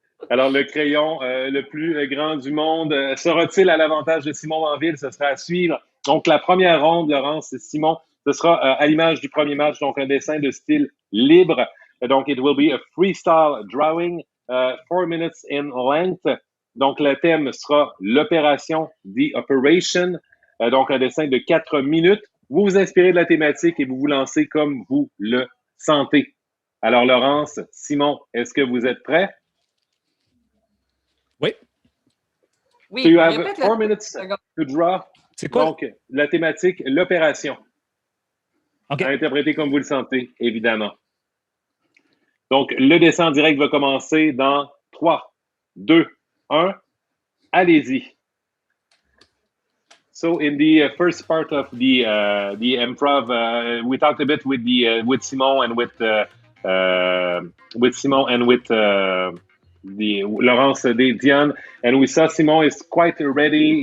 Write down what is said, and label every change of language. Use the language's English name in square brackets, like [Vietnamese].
[French] Alors, le crayon le plus grand du monde sera-t-il à l'avantage de Simon Bainville? Ce sera à suivre. Donc, la première ronde, Laurence et Simon, ce sera à l'image du premier match, donc un dessin de style libre. [English] Donc, it will be a freestyle drawing, 4 minutes in length. [French] Donc, le thème sera l'opération, [English] the operation. [French] Donc, un dessin de 4 minutes. Vous vous inspirez de la thématique et vous vous lancez comme vous le sentez. Alors, Laurence, Simon, est-ce que vous êtes prêts? Oui. Oui, [English] So you have [French] répète [English] 4 minutes to draw. [French] C'est quoi? Donc, la thématique, l'opération. OK. À interpréter comme vous le sentez, évidemment. Donc, le dessin en direct va commencer dans 3, 2, 1. Allez-y. [English] So, in the first part of the improv, we talked a bit with Simon and with the Laurence Dionne, and we saw Simon is quite ready.